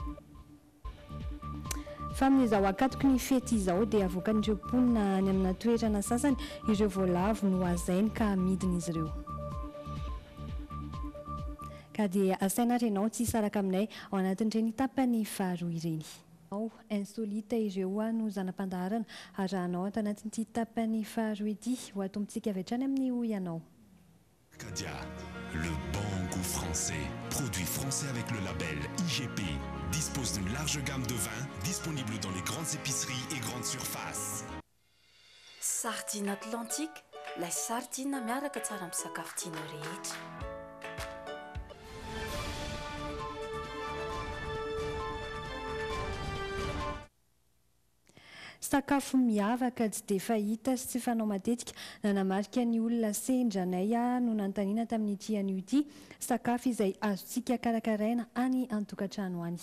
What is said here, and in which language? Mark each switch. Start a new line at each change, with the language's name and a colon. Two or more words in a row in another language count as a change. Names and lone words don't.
Malagasy: Fa amin'izao akatoko ny fety izao dia avoakan'ireo mponina any amina toerana sasany ireo voalavo no azainy ka amidiny izy ireo. ka dia asaina renao tsy saraka aminay ao anatin'ireny tapany faharoa ireny. Insolita ireo no zanam-pandaharana arahanao ato anatin'ity tapany faharoa ity ho atombontsika avy hatrany amin'ny hoy ianao.
French: Arcadia, le bon goût français. Produit français avec le label IGP. Dispose d'une large gamme de vins disponible dans les grandes épiceries et grandes surfaces. Sardine Atlantique, la sardine
Malagasy: miaraka tsara amin'ny sakafo tianao rehetra. Sakafo miavaka tsy dia fahita sy tsy fanao matetika nanamarika ny olona sendranay no nanontaniana tamin'ity anio ity sakafo izay azontsika karakaraina any an-tokantrano any.